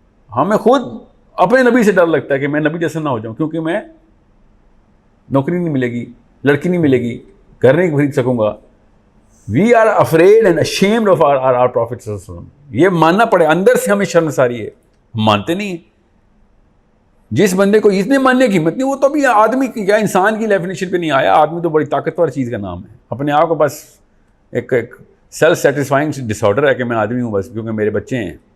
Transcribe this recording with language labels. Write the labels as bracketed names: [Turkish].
[Urdu] ہمیں خود اپنے نبی سے ڈر لگتا ہے کہ میں نبی جیسا نہ ہو جاؤں, کیونکہ میں نوکری نہیں ملے گی, لڑکی نہیں ملے گی, گھر نہیں خرید سکوں گا. [English] We are afraid and ashamed of our Prophet صلی اللہ علیہ وسلم. [Urdu] یہ ماننا پڑے, اندر سے ہمیں شرمساری ہے, ہم مانتے نہیں ہیں. جس بندے کو اتنے ماننے کی ہمت نہیں, وہ تو بھی آدمی کی یا انسان کی ڈیفینیشن پہ نہیں آیا. آدمی تو بڑی طاقتور چیز کا نام ہے. اپنے آپ کو بس ایک سیلف سیٹسفائنگ ڈس آرڈر ہے کہ میں آدمی ہوں بس کیونکہ میرے بچے ہیں.